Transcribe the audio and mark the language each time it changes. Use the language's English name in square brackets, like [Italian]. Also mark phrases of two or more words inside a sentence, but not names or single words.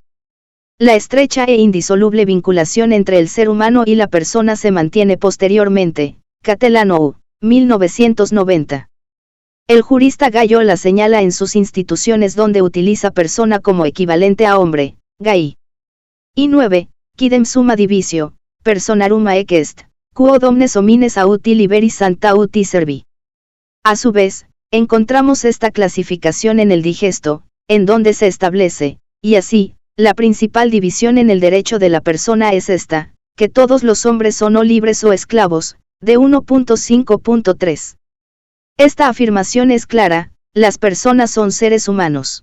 [Spanish] La estrecha e indisoluble vinculación entre el ser humano y la persona se mantiene posteriormente. Catelano, 1990. El jurista Gallo la señala en sus Instituciones, donde utiliza persona como equivalente a hombre, Gai. Y 9, [Latin] quidem summa divisio, personarum est, quod omnes homines auti liberi santa uti servi. [Spanish] A su vez, encontramos esta clasificación en el Digesto, en donde se establece, y así, la principal división en el derecho de la persona es esta, que todos los hombres son o libres o esclavos, de 1.5.3. Esta afirmación es clara, las personas son seres humanos.